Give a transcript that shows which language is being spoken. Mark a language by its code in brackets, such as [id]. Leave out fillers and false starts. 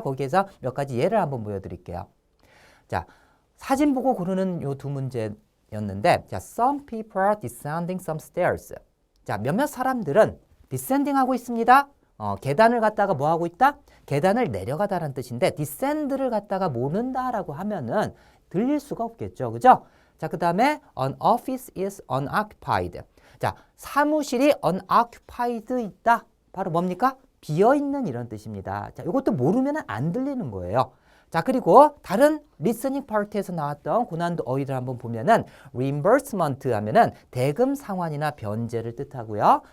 [ko] 거기에서 몇 가지 예를 한번 보여드릴게요. 자, 사진 보고 고르는 요 두 문제였는데, 자, [en] some people are descending some stairs. [ko] 자, 몇몇 사람들은 descending 하고 있습니다. 계단을 갖다가 뭐 하고 있다? 계단을 내려가다라는 뜻인데, descend를 갖다가 모른다라고 하면은 들릴 수가 없겠죠, 그죠? 자, 그 다음에 [en] an office is unoccupied. [ko] 자, 사무실이 unoccupied 있다. 바로 뭡니까? 비어있는 이런 뜻입니다. 자, 이것도 모르면 안 들리는 거예요. 자, 그리고 다른 리스닝 파트에서 나왔던 고난도 어휘를 한번 보면은 reimbursement 하면은 대금 상환이나 변제를 뜻하고요.